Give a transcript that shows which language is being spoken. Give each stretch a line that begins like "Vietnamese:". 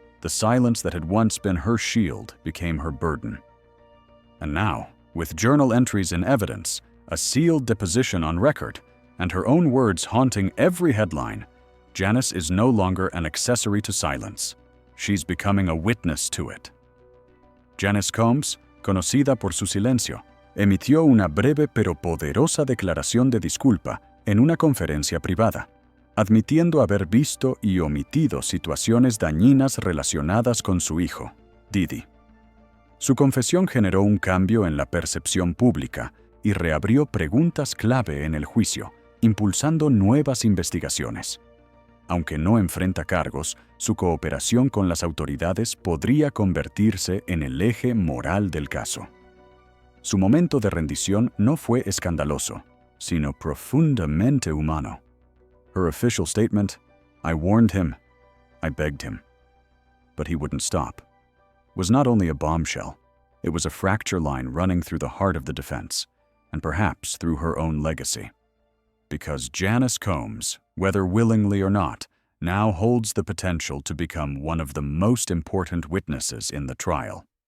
English: The silence that had once been her shield became her burden. And now, with journal entries in evidence, a sealed deposition on record, and her own words haunting every headline, Janice is no longer an accessory to silence. She's becoming a witness to it.
Spanish: Janice Combs, conocida por su silencio, emitió una breve pero poderosa declaración de disculpa en una conferencia privada, admitiendo haber visto y omitido situaciones dañinas relacionadas con su hijo, Diddy. Su confesión generó un cambio en la percepción pública y reabrió preguntas clave en el juicio, impulsando nuevas investigaciones. Aunque no enfrenta cargos, su cooperación con las autoridades podría convertirse en el eje moral del caso. Su momento de rendición no fue escandaloso, sino profundamente humano.
English: Her official statement, "I warned him, I begged him, but he wouldn't stop," was not only a bombshell, it was a fracture line running through the heart of the defense, and perhaps through her own legacy. Because Janice Combs, whether willingly or not, now holds the potential to become one of the most important witnesses in the trial.